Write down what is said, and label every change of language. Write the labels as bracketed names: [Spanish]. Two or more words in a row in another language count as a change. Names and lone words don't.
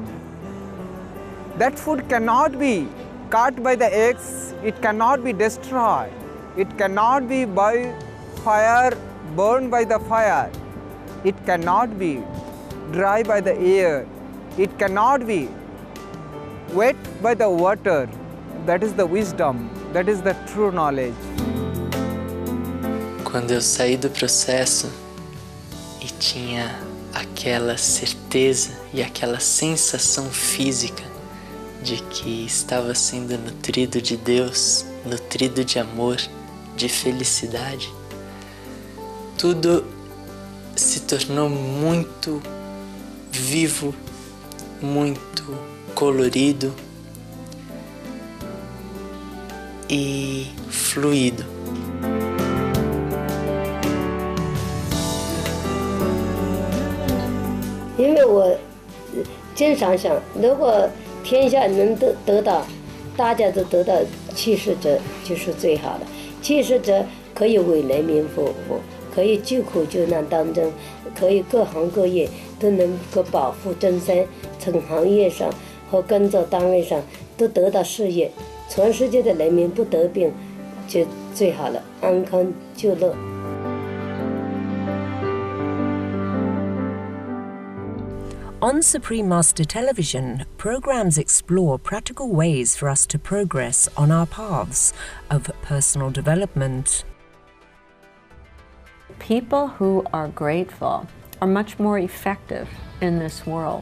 [English] That food cannot be cut by the eggs, it cannot be destroyed, it cannot be by fire, burned by the fire, it cannot be dry by the air, it cannot be wet by the water. That is the wisdom, that is the true knowledge. [Portuguese] Quando eu saí do processo e tinha aquela certeza e aquela sensação física de que estava sendo nutrido de Deus, nutrido de amor, de felicidade, tudo se tornou muito vivo, muito colorido e fluido. [Chinese] 因为我经常想，如果天下能得到，大家都得到弃世者，就是最好的。弃世者可以为人民服务，可以救苦救难当中，可以各行各业都能够保护众生，从行业上和工作单位上都得到事业，全世界的人民不得病，就最好了，安康就乐。 [English] On Supreme Master Television, programs explore practical ways for us to progress on our paths of personal development. People who are grateful are much more effective in this world.